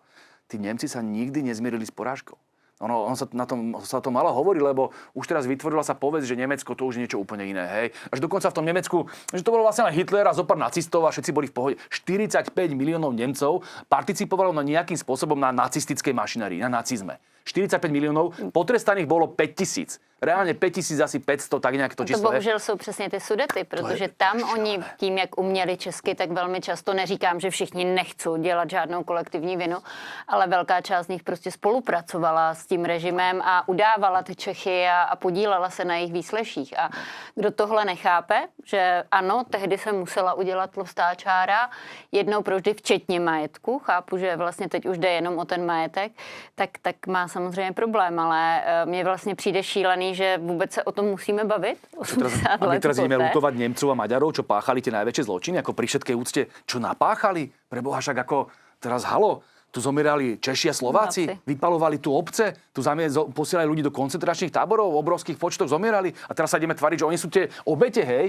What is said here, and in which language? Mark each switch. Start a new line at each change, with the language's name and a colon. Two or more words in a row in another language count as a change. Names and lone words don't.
Slovak: Tí Nemci sa nikdy nezmierili s porážkou. On sa to malo hovoriť, lebo už teraz vytvorila sa povedz, že Nemecko to už je niečo úplne iné, hej. Až dokonca v tom Nemecku, že to bolo vlastne len Hitler a zopár nacistov a všetci boli v pohode. 45 miliónov Nemcov participovalo nejakým spôsobom na nacistickej mašinérii, na nacizme. 45 miliónov, potrestaných bolo 5 000. Reálne 5 000, asi 500,
Czech: tak nějak to číslo. To bohužel jsou přesně ty Sudety, protože tam oni tím, jak uměli česky, tak velmi často, neříkám, že všichni nechcou dělat žádnou kolektivní vinu, ale velká část z nich prostě spolupracovala s tím režimem a udávala ty Čechy a podílela se na jejich výsleších. A kdo tohle nechápe, že ano, tehdy se musela udělat tlustá čára, jednou provždy včetně majetku, chápu, že vlastně teď už jde jenom o ten majetek, tak má samozřejmě problém, ale mně vlastně přijde šílený, že vůbec se o tom musíme bavit.
Slovak: A my teraz ideme lutovať Nemcov a Maďarov, čo páchali tie najväčšie zločiny, ako pri všetkej úcte, čo napáchali. Preboha, však ako teraz halo, tu zomierali Češi a Slováci, vypalovali tu obce, tu posielali ľudí do koncentračných táborov, v obrovských počtoch zomierali a teraz sa ideme tvariť, že oni sú tie obete, hej?